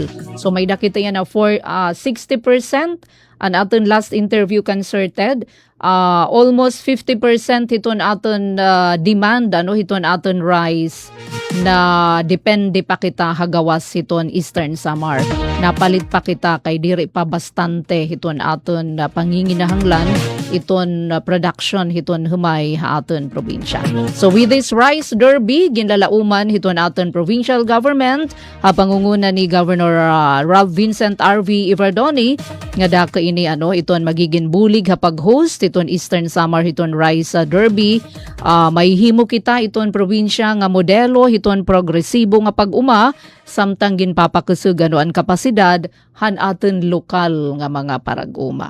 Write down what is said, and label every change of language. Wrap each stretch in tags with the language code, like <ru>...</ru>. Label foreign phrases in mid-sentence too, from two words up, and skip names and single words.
<war>So may dakita yan na for 60% ang aton</war> <en>last interview</en> <war>concerted almost 50% hiton aton demand hiton aton rice na depende pa kita hagawas hiton Eastern Samar. Napalit pa kita kay diri pa bastante hiton aton panginginahanglan iton production hiton humay aton probinsya.</war> <en>So with this</en> <war>Rice Derby ginlalauman hiton aton provincial government pangunguna ni Governor Ralph Vincent R.V. Iverdoni nga daka ini iton magiging bulig pag-host iton Eastern Samar hiton Rice Derby. May himo kita iton probinsya nga modelo hiton progresibo nga pag-uma samtang ginpapakusog ang kapasidad han aton lokal nga mga parag-uma.</war>